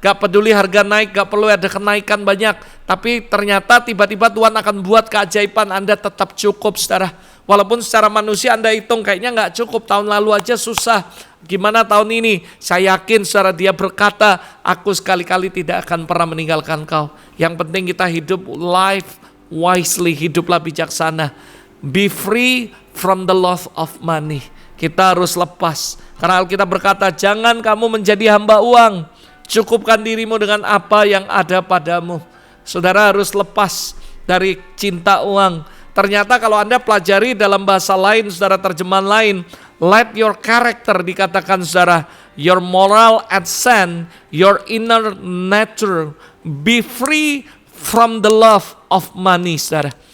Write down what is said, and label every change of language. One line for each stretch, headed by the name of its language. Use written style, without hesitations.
Indonesian: Gak peduli harga naik, gak perlu ada kenaikan banyak. Tapi ternyata tiba-tiba Tuhan akan buat keajaiban, Anda tetap cukup, saudara. Walaupun secara manusia Anda hitung kayaknya gak cukup. Tahun lalu aja susah. Gimana tahun ini? Saya yakin saudara, Dia berkata, aku sekali-kali tidak akan pernah meninggalkan kau. Yang penting kita hidup
English: life wisely,
Indonesian: hiduplah bijaksana.
English: Be free from the love of money.
Indonesian: Kita harus lepas. Karena Alkitab berkata, jangan kamu menjadi hamba uang. Cukupkan dirimu dengan apa yang ada padamu. Saudara harus lepas dari cinta uang. Ternyata kalau Anda pelajari dalam bahasa lain, saudara, terjemahan lain,
English: let your character,
Indonesian: dikatakan saudara,
English: your moral accent, your inner nature, be free from the love of money,
Indonesian: saudara.